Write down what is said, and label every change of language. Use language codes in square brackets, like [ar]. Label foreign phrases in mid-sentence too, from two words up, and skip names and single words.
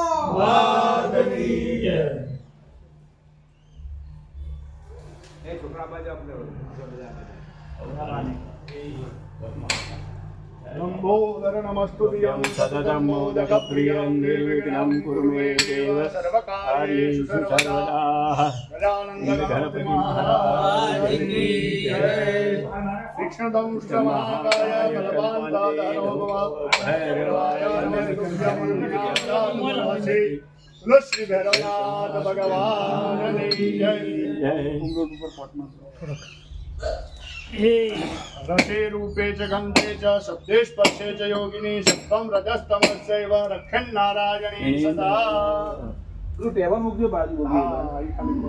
[gu] જય એ છોકરા બાજુ આપણે [sa] लंबोदरनमस्तुभ्यं सततं मोदकप्रियं निर्विघ्नं कुरु मे देव सर्वकार्येषु सर्वदा गजानन्दगणपति [hi] महाराज की जय। [sa] तीक्ष्णदंष्टमहाकाय बलवान्ताधरो भव भैरवाय नमः श्री भैरवनाथ [hi] भगवान की जय। [sa] रसे रूपे च गन्धे च शब्दे स्पर्शे च योगिनी सत्त्वं रजस्तमस्यैव रक्षन्नारायणी सदा। [gu] टेबल મૂકજો બાજુ હા, એ ખાલી બોલ.